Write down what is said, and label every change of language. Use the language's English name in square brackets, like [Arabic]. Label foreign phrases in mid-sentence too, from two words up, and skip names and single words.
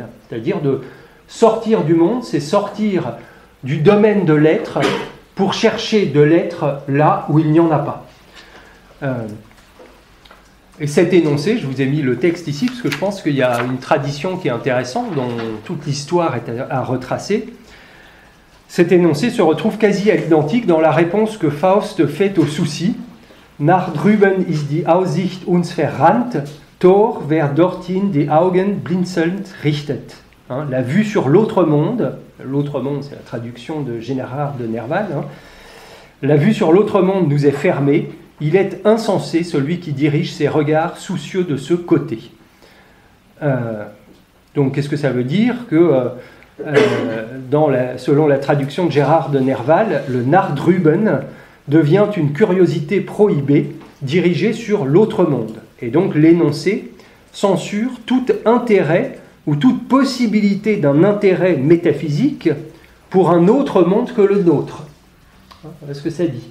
[French] C'est-à-dire de sortir du monde, c'est sortir du domaine de l'être pour chercher de l'être là où il n'y en a pas. Et cet énoncé, je vous ai mis le texte ici, parce que je pense qu'il y a une tradition qui est intéressante, dont toute l'histoire est à retracer. Cet énoncé se retrouve quasi à l'identique dans la réponse que Faust fait au souci. [German] Nach drüben ist die Aussicht uns verrannt, Tor, wer dorthin die Augen blinzelnd richtet. [French] La vue sur l'autre monde, c'est la traduction de Gérard de Nerval, la vue sur l'autre monde nous est fermée, il est insensé celui qui dirige ses regards soucieux de ce côté. Donc qu'est-ce que ça veut dire? Que selon la traduction de Gérard de Nerval, le [German] nach drüben [French] devient une curiosité prohibée dirigée sur l'autre monde. Et donc l'énoncé censure tout intérêt ou toute possibilité d'un intérêt métaphysique pour un autre monde que le nôtre. Voilà ce que ça dit.